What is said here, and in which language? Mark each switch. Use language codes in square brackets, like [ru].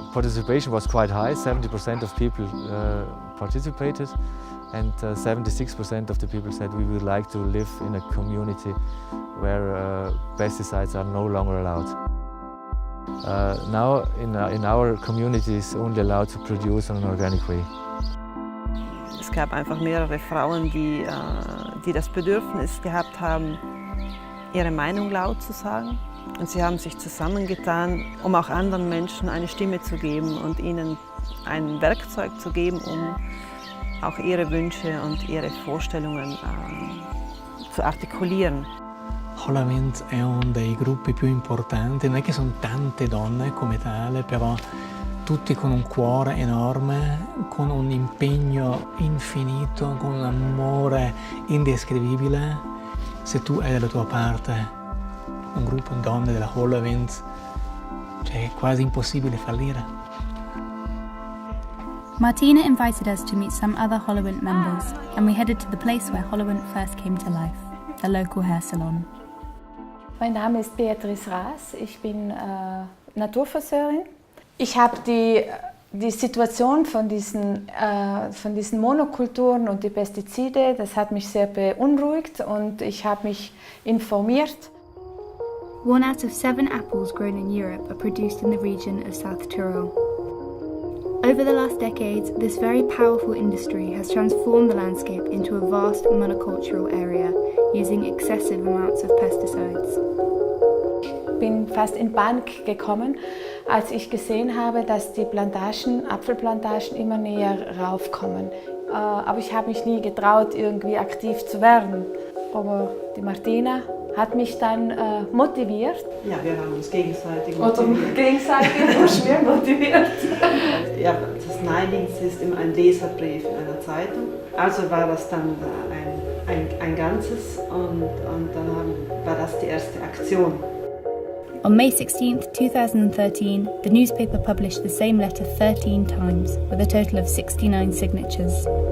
[en] Participation was quite high, 70% of people participated, and 76% of the people said we would like to live in a community where pesticides are no longer allowed. Now in our community is only allowed to produce in an organic way. [de] Es gab einfach mehrere Frauen, die das Bedürfnis gehabt haben, ihre Meinung laut zu sagen. Und sie haben sich zusammengetan, um auch anderen Menschen eine Stimme zu geben und ihnen ein Werkzeug zu geben, um auch ihre Wünsche und ihre Vorstellungen zu articulieren. [it] Holowind è uno dei gruppi più importanti, non è che sono tante donne come tale, però tutti con un cuore enorme, con un impegno infinito, con un amore indescrivibile. Se tu hai dalla tua parte un gruppo di donne della Holowind, cioè è quasi impossibile fallire. [en] Martina invited us to meet some other Holowind members, and we headed to the place where Holowind first came to life, the local hair salon. [de] Mein Name ist Beatrice Raas, ich bin Naturfriseurin. Ich habe die Situation von diesen Monokulturen und die Pestizide, das hat mich sehr beunruhigt und ich habe mich informiert. [en] 1 out of 7 apples grown in Europe are produced in the region of South Tyrol. Over the last decades, this very powerful industry has transformed the landscape into a vast monocultural area, using excessive amounts of pesticides. [de] Ich bin fast in Panik gekommen, als ich gesehen habe, dass die Apfelplantagen immer näher raufkommen. Aber ich habe mich nie getraut, irgendwie aktiv zu werden. Aber die Martina hat mich dann motiviert. Ja, wir haben uns gegenseitig motiviert. Gegenseitig motiviert. Ja, das Naheliegendste ist immer ein Leserbrief in einer Zeitung. Also war das dann ein Ganzes und dann war das die erste Aktion. [en] On May 16, 2013, the newspaper published the same letter 13 times, with a total of 69 signatures.